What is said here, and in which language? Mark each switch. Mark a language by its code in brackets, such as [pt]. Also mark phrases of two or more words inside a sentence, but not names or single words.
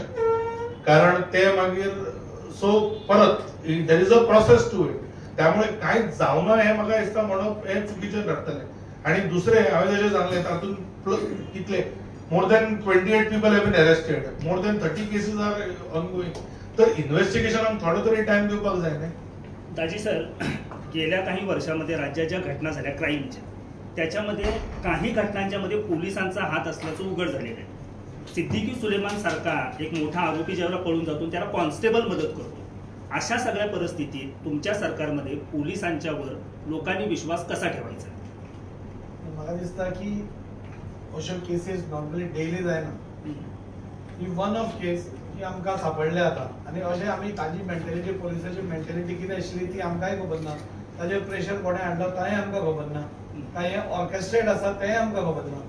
[kok] कारण ते मागीर सो परत [en] there is a process to it. [kok] त्यामुळे कांयच जावना हे म्हाका दिसता म्हणप हे चुकीचें ठरतलें. आणि दुसरे हांवें जशें सांगलें तातूंत कितले [en] more than 28 people have been arrested, more than 30 cases are ongoing. [kok] तर इन्व्हेस्टिगेशनाक थोडो तरी टायम दिवपाक जाय न्ही. [mr] दाजी सर, गेल्या काही वर्षामध्ये राज्यात ज्या घटना झाल्या क्राईमच्या, त्याच्यामध्ये काही घटनांच्या मध्ये पोलिसांचा हात असल्याचं उघड झालेलं आहे. सिद्दीकी सुलेमान सारखा एक मोठा आरोपी ज्यावेळेला पळून जातो त्याला कॉन्स्टेबल मदत करतो. अशा सगळ्या परिस्थितीत तुमच्या सरकारमध्ये पोलिसांच्यावर लोकांनी विश्वास कसा ठेवायचा? [kok] म्हाका दिसता की अश्यो केसीस नॉर्मली डेली जायना. ही [en] one of case [kok] की आमकां सापडले आता, आनी अशें आमी ताजी मेंटेलिटी, पोलिसाची मेंटेलिटी कितें आशिल्ली ती आमकांय खबर ना. ताजेर प्रेशर कोणें हाडलो तांय आमकां खबर ना. काय हे ऑर्केस्ट्रेट आसा तेंय आमकां खबर ना.